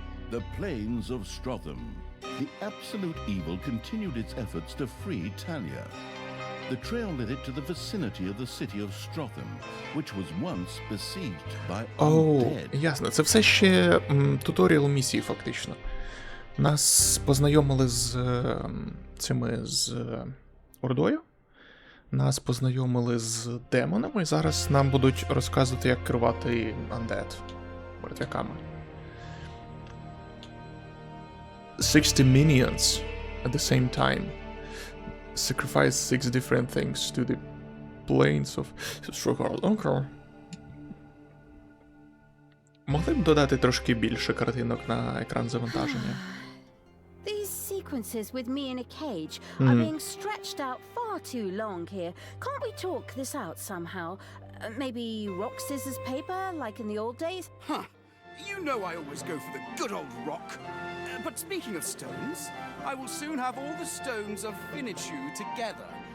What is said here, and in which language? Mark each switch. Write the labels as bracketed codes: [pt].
[en] The plains of Strotham. The absolute evil continued its efforts to free Talia. The trail led it to the vicinity of the city of Strotham, which was once besieged by undead. [uk] Ясно. Це все ще туторіал місії, фактично. Нас познайомили з з Ордою. Нас познайомили з демонами, і зараз нам будуть розказувати, як керувати undead мертвяками. [en] 60 minions at the same time. Sacrifice 6 different things to the plains of Strogard. [uk] Могли б додати трошки більше картинок на екран завантаження? [en] These sequences with me in a cage are being stretched out far too long here. Can't we talk this out somehow? Maybe rock, scissors, paper, like in the old days? Huh. You know I always go for the good old rock. But speaking of stones, I will soon have all the stones of Finichu together.